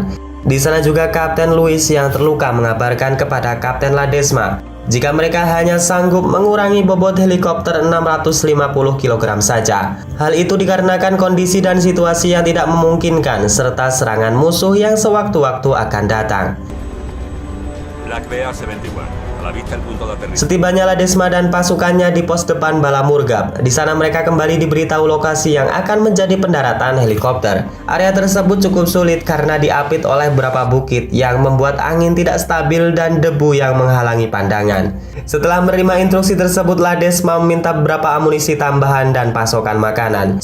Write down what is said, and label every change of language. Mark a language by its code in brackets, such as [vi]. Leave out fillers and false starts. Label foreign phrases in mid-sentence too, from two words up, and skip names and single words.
[id] Di sana juga Kapten Louis yang terluka mengabarkan kepada Kapten Ladesma jika mereka hanya sanggup mengurangi bobot helikopter 650 kg saja. Hal itu dikarenakan kondisi dan situasi yang tidak memungkinkan serta serangan musuh yang sewaktu-waktu akan datang. [es] Black Bear, 7-1, a la vista el punto de aterrizaje. [id] Setibanya Ladesma dan pasukannya di pos depan Bala Murgab, di sana mereka kembali diberitahu lokasi yang akan menjadi pendaratan helikopter. Area tersebut cukup sulit karena diapit oleh beberapa bukit yang membuat angin tidak stabil dan debu yang menghalangi pandangan. Setelah menerima instruksi tersebut, Ladesma meminta beberapa amunisi tambahan dan pasokan makanan.